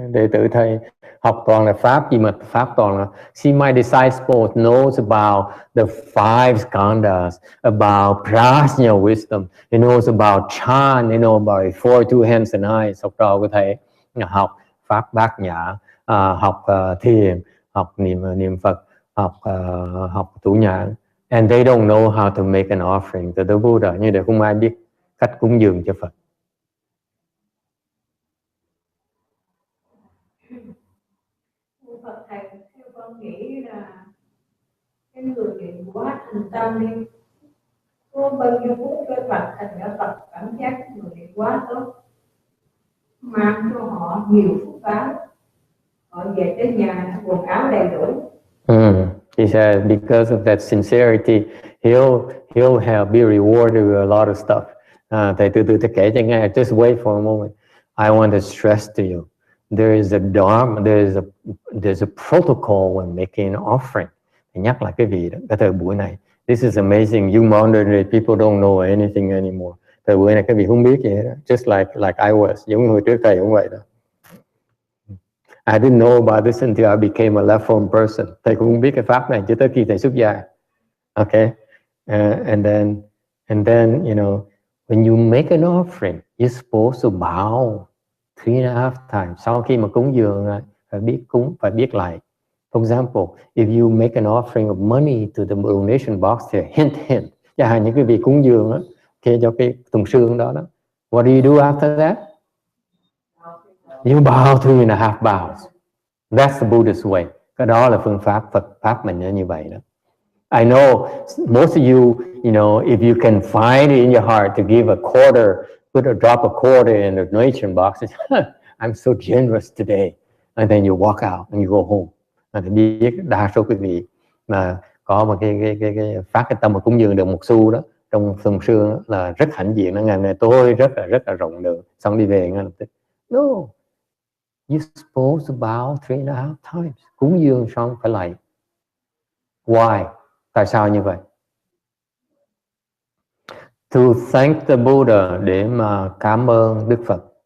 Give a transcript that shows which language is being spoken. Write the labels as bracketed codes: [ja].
[vi] Đệ tử thầy học toàn là Pháp gì mà Pháp toàn là. [en] See, my disciple knows about the 5 skandhas, about prajna wisdom. He knows about chan, he knows about 42 hands and eyes. [vi] Học trò của thầy học Pháp Bát Nhã, học thiền, học niệm Phật, học thủ nhãn. [en] And they don't know how to make an offering to the Buddha. [vi] Như vậy không ai biết cách cúng dường cho Phật. Phật thầy, theo con nghĩ là cái người niệm quá thành tâm đi, có bao nhiêu phút cái Phật thành ra Phật cảm giác người niệm quá tốt, mang cho họ nhiều phúc báo, họ về tới nhà quần áo đầy đủ. [en] He said because of that sincerity, he'll be rewarded with a lot of stuff. [vi] Thầy từ từ thầy kể cho nghe. [en] Just wait for a moment. I want to stress to you, there is a dharma, there's a protocol when making an offering. [vi] Thầy nhắc lại cái vị đó, cái thời buổi này. [en] This is amazing. You modern people don't know anything anymore. [vi] Thời buổi này các vị không biết gì hết. [en] Just like I was, [vi] giống như hồi trước thầy cũng vậy đó. [en] I didn't know about this until I became a left form person. [vi] Thầy cũng không biết cái pháp này cho tới khi thầy xuất gia. [en] Okay, and then you know, when you make an offering, you're supposed to bow 3.5 times. [vi] Sau khi mà cúng dường phải biết cúng, phải biết lại. [en] For example, if you make an offering of money to the donation box here, hint, [vi] chẳng hạn những cái vị cúng dường đó, okay, cho cái thùng xương đó. [en] What do you do after that? You bow 3.5 bows. That's the Buddhist way. [vi] Cái đó là phương pháp Phật pháp mình như vậy đó. [en] I know most of you, you know, if you can find it in your heart to give a quarter, drop a quarter in the donation box, I'm so generous today. And then you walk out and you go home. [vi] Thì biết đa số quý vị mà có một cái phát cái tâm mà cúng dường được một xu đó trong thùng xương là rất hãnh diện. Nó ngày này tôi rất là rộng lượng, xong đi về ngay lập tức. [en] No, you're supposed to bow 3.5 times. [vi] Cúng dường xong phải lại. [en] Why? [vi] Tại sao như vậy? [en] To thank the Buddha, [vi] để mà cảm ơn Đức Phật.